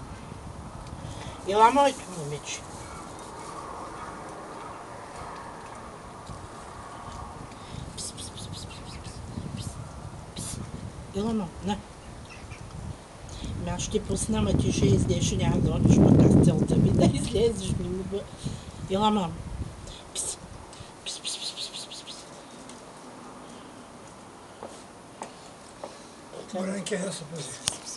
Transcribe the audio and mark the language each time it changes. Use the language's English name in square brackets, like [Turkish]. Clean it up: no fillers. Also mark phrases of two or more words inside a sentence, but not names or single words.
[Bulgarian] Ела, моето момиче. Ела, ма, не. Аз ще пусна, ма ти ще излезеш, няма да отиш пък аз целта ми да излезеш. Ела, мам. Пис. Пис, пис, пис, пис, пис, пис. Маленькия я се пази.